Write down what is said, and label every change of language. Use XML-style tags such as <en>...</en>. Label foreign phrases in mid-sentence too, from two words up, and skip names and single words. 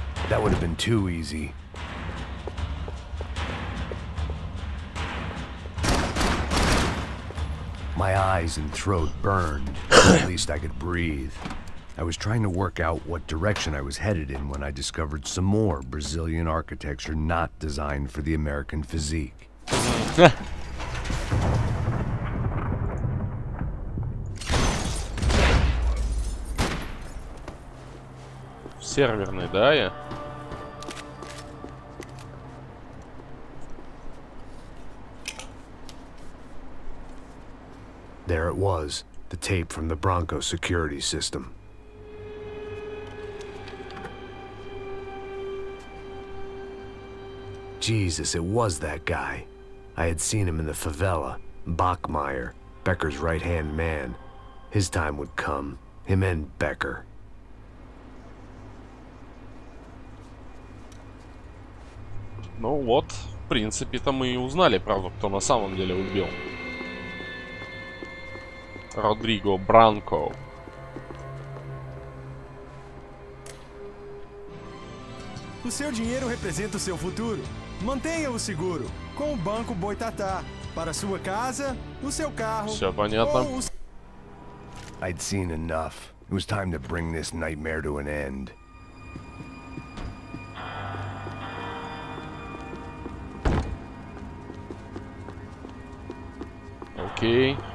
<en>That would have been too easy. My eyes and throat burned, but at least I could breathe. I was trying to work out what direction I was headed in when I discovered some more Brazilian architecture not designed for the American physique.</en> <ru>Серверный, да, я?</ru> <en>There it was, the tape from the Bronco security system. Jesus, it was that guy. I had seen him in the favela, Bachmeyer, Becker's right-hand man. His time would come, him and Becker.</en> <ru>Ну вот, в принципе-то мы и узнали, правда, кто на самом деле убил. Родриго Бранко.</ru> <pt>O seu dinheiro representa o seu futuro. Mantenha-o seguro com o Banco Boitatá. Para sua casa, o seu carro.</pt> <ru>Все понятно.</ru> <pt>Ou o...</pt> <en>I'd seen enough. It was time to bring this nightmare to an end.</en> <ru>Окей.</ru>